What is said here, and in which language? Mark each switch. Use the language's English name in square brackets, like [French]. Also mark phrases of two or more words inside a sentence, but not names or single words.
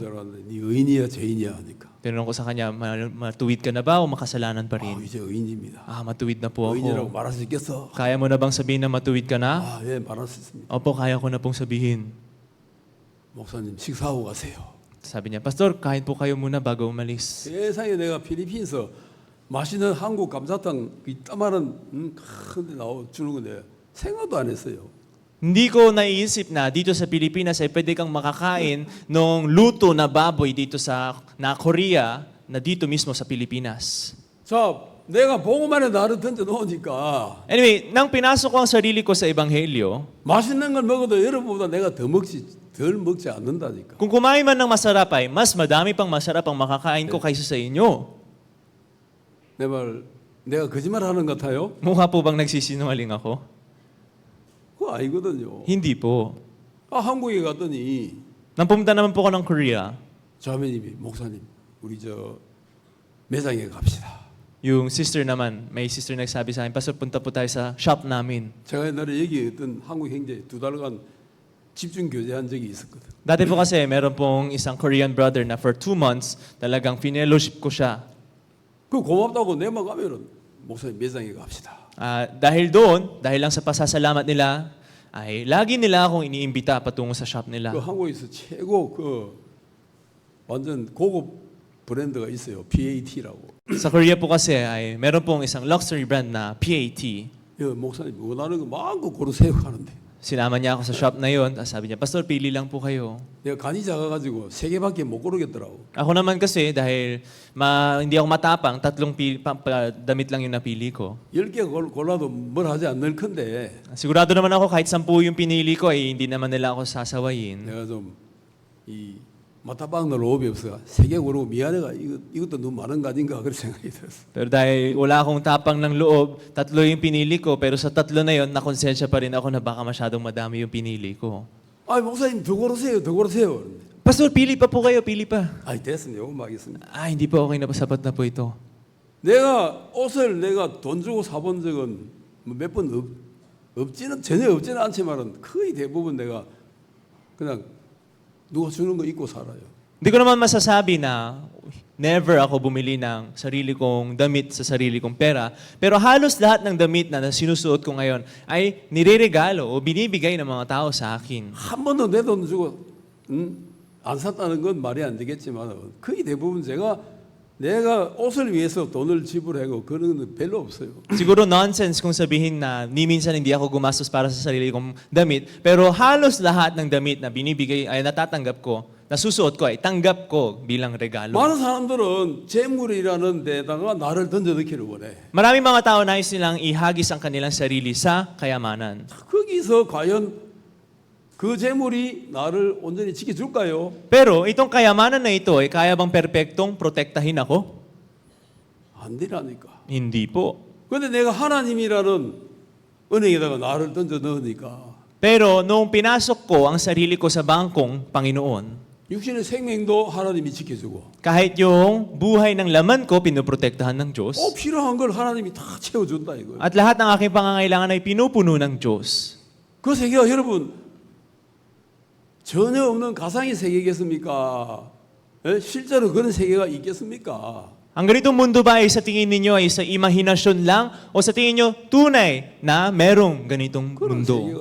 [Korean] 보험전 하는데 네 의인이야 죄인이야 하니까. [Filipino] Tinanong ko sa kanya, matuwid ka na ba o makasalanan pa rin? [Korean] 이제 의인입니다. [Filipino] Matuwid na po [Korean] 의인이라고 [Filipino] ako. [Korean] 말할 수 있겠어? [Filipino] Kaya mo na bang sabihin na matuwid ka na? [Korean] 예, 말할 수 있습니다. [Filipino] Opo, kaya ko na pong sabihin. [Korean] 목사님 식사하고 가세요. [Filipino] Sabi niya, Pastor, kain po kayo muna bago umalis. [Korean] 세상에 내가 필리핀에서 맛있는 한국 감자탕 이따만한 큰데 주는 건데 생각도 안 했어요. [Filipino] Hindi ko naiisip na dito sa Pilipinas ay pwede kang makakain ng luto na baboy dito sa Korea na dito mismo sa Pilipinas. [Korean] 자, 내가 복음만에 나를 던져 놓으니까 [Filipino] Anyway, nang pinasok ko ang sarili ko sa Ebanghelyo, [Korean] 맛있는 걸 먹어도 여러분보다 내가 덜 먹지 않는다니까. [Filipino] kung kumain man ng masarap ay mas madami pang masarap ang makakain ko kaysa sa inyo. [Korean] 내 말 내가 거짓말 하는 것 같아요? [Filipino] Mukha po bang nagsisinungaling ako? [Korean] 그거 아니거든요. [Filipino] Hindi po. [Korean] 한국에 갔더니 [Filipino] Nang pumunta naman po ako ng Korea, [Korean] 자매님이 목사님 우리 저 매장에 갑시다. [Filipino] yung sister naman, may sister nagsabi sa akin, Pastor, punta po tayo sa shop namin. [Korean] 제가 옛날에 여기 어떤 한국 형제 2달간 집중 교제한 적이 있었거든. [Filipino] Dati po kasi, meron pong isang Korean brother na [English] for 2 months, [Filipino] talagang finellowship ko siya. [Korean] 그 고맙다고 내만 가면은 목사님 매장에 갑시다. [Filipino] Dahil doon, dahil lang sa pasasalamat nila, ay lagi nila akong iniimbita patungo sa shop nila. [Korean] 그 한국에서 최고 그 완전 고급 브랜드가 있어요. PAT라고. [Filipino] Sa Korea po kasi, ay meron pong isang [English] luxury brand [Filipino] na PAT. [Korean] 목사님 원하는 거 마음껏 고르세요 하는데 [Filipino] Sinama niya ako sa shop na yon. Sabi niya, Pastor, pili lang po kayo. [Korean] 내가 간이 작아가지고 3개밖에 못 고르겠더라고. [Filipino] Ako naman kasi, dahil hindi ako matapang, 3 damit lang yung napili ko. [Korean] 10개 골라도 뭘 하지 않을 건데 [Filipino] Sigurado naman ako, kahit 10 yung pinili ko, ay hindi naman nila ako sasawayin. [Korean] 내가 좀 이 마타방 늘 오비 없어 3개 고르고 미안해가 이것도 너무 많은 거 아닌가 그런 생각이 들었어. [Filipino] Pero dahil wala akong tapang ng loob, 3 yung pinili ko, pero sa 3 na yon, nakonsensya pa rin ako na baka masyadong madami yung pinili ko. [Korean] 아 목사님 더 고르세요, 더 고르세요. [Filipino] Pastor, pili pa po kayo, pili pa. [Korean] 아이 됐습니다. 요거 하겠습니다. [Filipino] Hindi po okay na, sapat na po ito. [Korean] 내가 옷을 내가 돈 주고 사본 적은 몇 번 없지는 전혀 없지는 않지만은 거의 대부분 내가 그냥 누가 주는 거 입고 살아요. [Filipino] Hindi ko naman masasabi na never ako bumili ng sarili kong damit sa sarili kong pera. Pero halos lahat ng damit na sinusuot ko ngayon ay nireregalo o binibigay ng mga tao sa akin. [Korean] 한 번도 내 돈 주고 안 샀다는 건 말이 안 되겠지만 거의 대부분 내가 옷을 위해서 돈을 지불하고 그런 건 별로 없어요. [Filipino] Siguro nonsense kung sabihin na ni minsan hindi ako gumastos para sa sarili kong damit. Pero halos lahat ng damit na binibigay ay natatanggap ko, nasusuot ko ay tanggap ko bilang regalo. [Korean] 많은 사람들은 재물이라는 데다가 나를 던져 넣기를 원해. [Filipino] Maraming mga tao nais nilang ihagis ang kanilang sarili sa kayamanan. [Korean] 거기서 과연 그 재물이 나를 온전히 지켜줄까요? [Filipino] Pero itong kayamanan na ito ay kaya bang perpektong protektahin ako? [Korean] 안 되라니까. [Filipino] Hindi po. [Korean] 근데 내가 하나님이라는 은행에다가 나를 던져 넣으니까 [Filipino] Pero noong pinasok ko ang sarili ko sa bangkong Panginoon, [Korean] 육신의 생명도 하나님이 지켜주고 [Filipino] kahit yung buhay ng laman ko, pinoprotektahan ng Diyos. [Korean] 필요한 걸 하나님이 다 채워준다 이거예요. [Filipino] At lahat ng aking pangangailangan ay pinupuno ng Diyos. [Korean] 그 세계가 여러분 전혀 없는 가상의 세계겠습니까? 실제로 그런 세계가 있겠습니까? [Filipino] Ang ganitong mundo ba ay sa tingin ninyo ay sa imahinasyon lang o sa tingin nyo tunay na merong ganitong [Korean] 그런 [Filipino] mundo?